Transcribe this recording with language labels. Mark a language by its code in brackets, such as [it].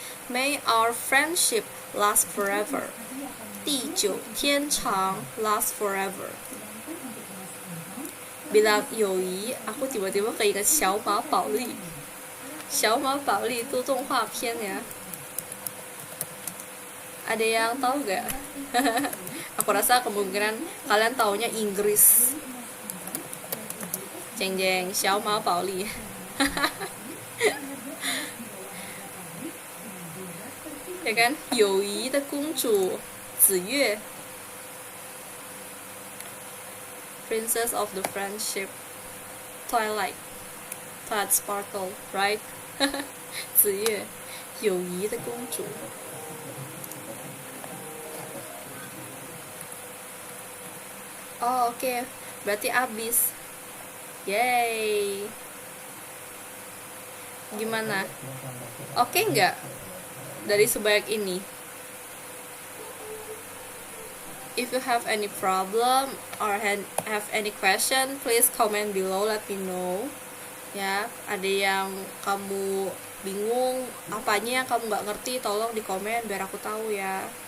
[en] May our friendship last forever. [zh] 地久天长 [en] last forever. [id] Bilang [zh] 友谊, [id] aku tiba-tiba keinget 小马宝莉. 小马宝莉 itu [zh] 动画片 [id] ya. Ada yang tahu gak? Aku rasa kemungkinan kalian taunya Inggris. Jeng jeng, 小马宝莉. Ya kan? [zh] 友谊的公主子月. [en] Princess of the Friendship. Twilight Sparkle, right? [zh] 子月，友谊的公主。 [id] Oh oke, berarti abis. Yay. Gimana? Oke nggak? Dari sebanyak ini. [en] If you have any problem or have any question, please comment below, let me know. [id] Ya, ada yang kamu bingung, apanya yang kamu nggak ngerti, tolong di komen biar aku tahu ya.